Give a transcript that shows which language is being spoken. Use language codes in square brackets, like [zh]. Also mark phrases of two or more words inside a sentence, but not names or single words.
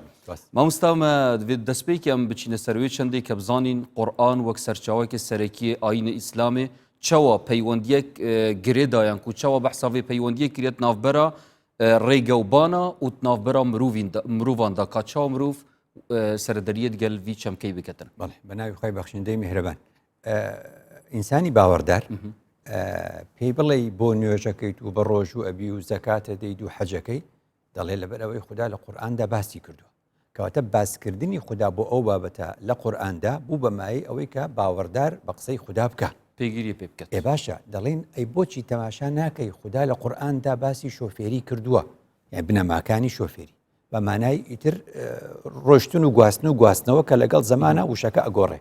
[ku] Mamosta me divê destpêkê em biçîne ser wê çendê ke bizanîn Qur'an wek serçawekê serekiyê ayînê İslamê çawa peywendiyek girê dayan ku çawa behsa vê peywendiyê kiriye navbera rêgewbana û navbera mirovan da ka çawa mirov serderiyê gel vî çemkeyê biketin. Belê bi navê xwe bexşîndeyê mihreban. [ckb] ئینسانی باوەڕدار pێی بڵێ بۆ نوێژەکەیت و بە ڕۆژ و ئەبی و زەکاتە دەیت و حەجەکەی دەڵێ لەبەر ئەوەی خوددا لە قورئاندا باسی کردووە کەواتە باسکردنی خوددا بۆ ئەو بابەتە لە قورئاندا بوو بە مایەی ئەوەی کە باوەڕدار بە قسەی خوددا بکە پێگیری پێ بکات. باشە دەڵێن ئەی بۆچی تەماشا ناکەی خوددا لە قورئاندا باسی شۆفێری کردووە یان بنەماکانی شۆفێری بە مانای ئیتر ڕۆشتن و گواستنەوە کە لەگەڵ زەمانە وشەکە ئەگۆڕێ.